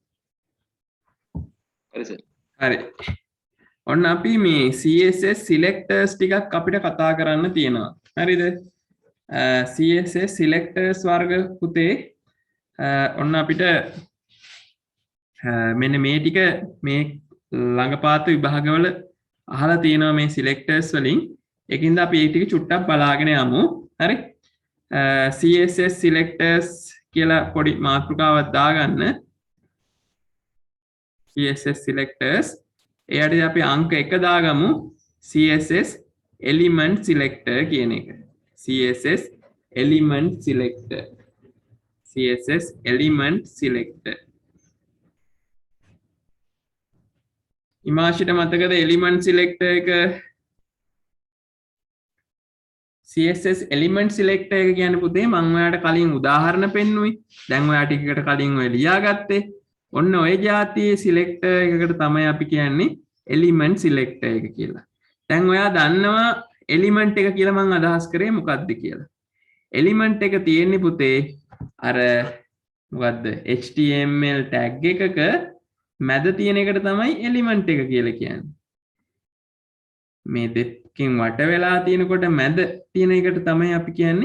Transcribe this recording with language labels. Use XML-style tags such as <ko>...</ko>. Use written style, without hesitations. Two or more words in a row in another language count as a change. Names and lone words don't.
<si>හරි සර්. හරි. ඔන්න අපි මේ</si> <en>CSS selectors</en> <si>ටිකක් අපිට කතා කරන්න තියෙනවා. හරිද?</si> <en>CSS selectors</en> <si>වර්ග පුතේ ඔන්න අපිට මෙන්න මේ ටික මේ ළඟපාත විභාගවල අහලා තියෙනවා මේ selectors වලින්. ඒකින්ද අපි ඒ ටික චුට්ටක් බලාගෙන යමු. හරි?</si> <en>CSS selectors</en> <si>කියලා පොඩි මාතෘකාවක් දාගන්න.</si> <en>CSS selectors</en> <si>එයාට අපි අංක 1 දාගමු.</si> <en>CSS element selector</en> <si>කියන එක.</si> <en>CSS element selector. CSS element selector.</en> <si>ඉමාශිට මතකද</si> <en>element selector</en> <si>එක?</si> <en>CSS element selector</en> <si>එක කියන්නේ පුතේ මම ඔයාලට කලින් උදාහරණ පෙන්නුවේ. දැන් ඔයා ටිකකට කලින් ඔය ලියාගත්තේ. ඔන්න ඔය જાතියේ selector එකකට තමයි අපි කියන්නේ</si> <en>element selector</en> <si>එක කියලා. දැන් ඔයා දන්නවා element එක කියලා මම අදහස් කරේ මොකක්ද කියලා. element එක තියෙන්නේ පුතේ අර මොකද්ද</si> <en>HTML tag</en> <si>එකක මැද තියෙන එකට තමයි element එක කියලා කියන්නේ. මේ දෙකකින් වට වෙලා තියෙනකොට මැද තියෙන එකට තමයි අපි කියන්නේ.</si>